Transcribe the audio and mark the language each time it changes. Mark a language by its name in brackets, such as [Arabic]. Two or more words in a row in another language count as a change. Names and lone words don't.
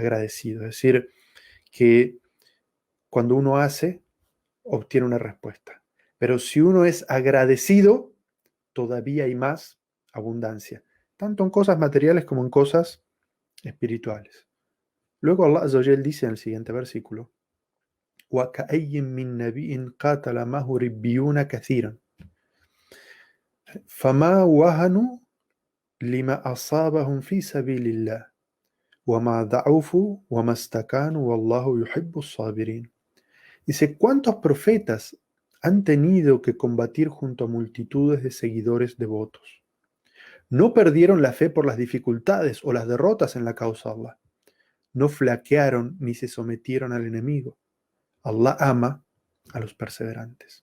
[Spanish] Es decir, que cuando uno hace, obtiene una respuesta. Pero si uno es agradecido, todavía hay más abundancia, tanto en cosas materiales como en cosas espirituales. Luego [Arabic] الله عز وجل [Spanish] dice en el siguiente versículo: [Arabic] وَكَأَيٍّ مِّن نَبِيٍّ قَاتَلَ مَعَهُ رِبِّيُّونَ كَثِيرًا فَمَا وَهَنُوا لِمَا أَصَابَهُم فِي سَبِيلِ اللَّهِ وَمَا ضَعُفُوا وَمَا اسْتَكَانُوا وَاللَّهُ يُحِبُّ الصَّابِرِينَ. [Spanish] Dice: ¿cuántos profetas han tenido que combatir junto a multitudes de seguidores devotos? No perdieron la fe por las dificultades o las derrotas en la causa de Allah. No flaquearon ni se sometieron al enemigo. Allah ama a los perseverantes.